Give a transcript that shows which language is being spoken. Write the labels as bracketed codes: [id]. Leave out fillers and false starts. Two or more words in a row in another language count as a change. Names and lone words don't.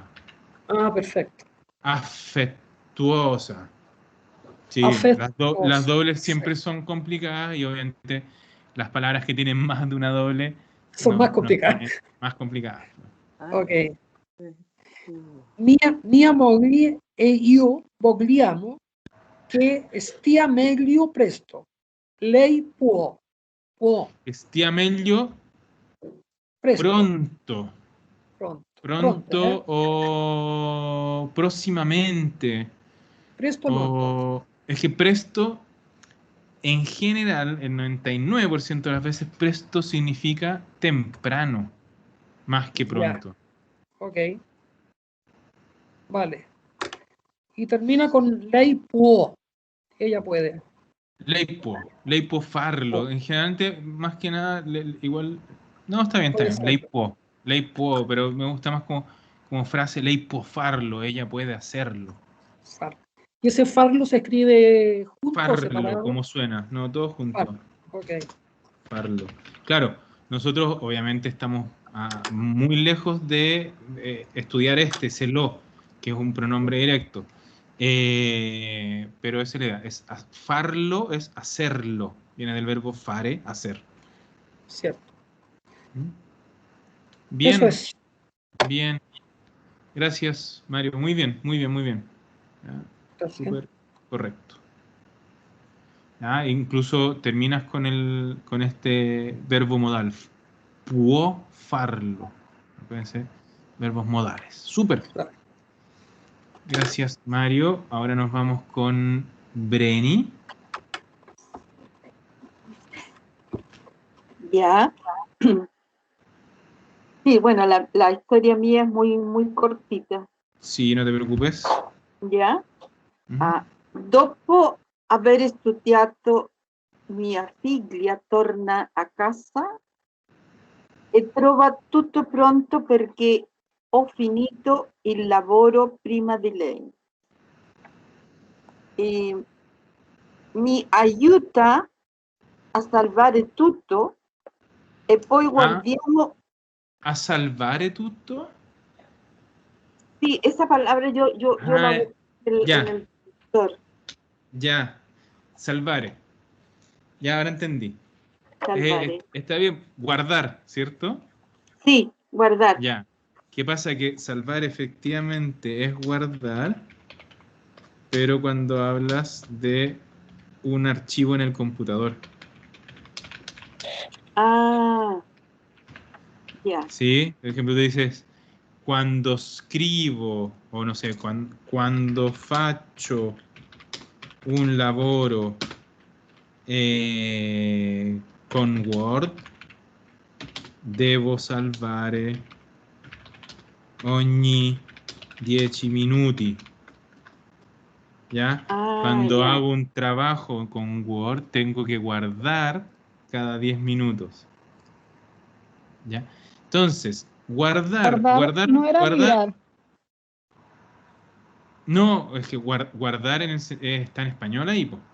[es] Ah, perfecto. Afectuosa. Sí, las Afectuosa. dobles siempre Perfecto. son complicadas y obviamente las palabras que tienen más de una doble Son más nos complicadas. ponen más complicadas. Ah, Ok. sí. [it] Mia moglie e io vogliamo che stia meglio presto. Lei può Stia meglio presto, [es] pronto. pronto, Pronto o próximamente. [it] presto molto. [es] O es que presto en general, el 99% de las veces presto significa temprano, más que pronto. Ok. Vale. Y termina con [it] lei può. [es] Ella puede. [it] Lei può farlo. [es] En general, más que nada, igual... No, está bien, Puede ser. [it] Lei può, [es] pero me gusta más como frase, [it] lei può farlo, [es] ella puede hacerlo. [it] Far. [es] ¿Y ese farlo se escribe junto o [it] Farlo, [es] separado? como suena, no, todos juntos. Farlo. Ok. [it] Farlo. [es] Claro, nosotros obviamente estamos muy lejos de estudiar ese lo, que es un pronombre directo. Pero esa es la idea. Farlo es hacerlo. Viene del verbo fare, hacer. Cierto. Bien, Eso es. bien. Gracias, Mario. Muy bien, muy bien, muy bien. Gracias. Súper correcto. Incluso terminas con este verbo modal. [it] Può farlo. [es] Pueden ser verbos modales. Súper. Claro. Gracias, Mario. Ahora nos vamos con Breni. Ya. Sí, bueno, la historia mía es muy cortita. Sí, no te preocupes. Ya. [it] Dopo aver studiato, mia figlia torna a casa e trova tutto pronto perché ho finito il lavoro prima di lei. E mi aiuta a salvare tutto e poi guardiamo. ¿A salvare tutto? [es] Sí, esa palabra yo la busqué ya. en el traductor. Ya, salvare. Ya, ahora entendí. [it] Salvare. [es] Está bien, guardar, ¿cierto? Sí, guardar. Ya. ¿Qué pasa? Que salvar efectivamente es guardar, pero cuando hablas de un archivo en el computador. Ah, ya. ¿Sí? Por ejemplo, tú dices, cuando escribo, o no sé, cuando [it] faccio un lavoro con Word, devo salvare ogni 10 minuti. [es] ¿Ya? Cuando Ya. hago un trabajo con Word, tengo que guardar cada 10 minutos. ¿Ya? Entonces, guardar. No era mirar. No, es que guardar está en español ahí, po.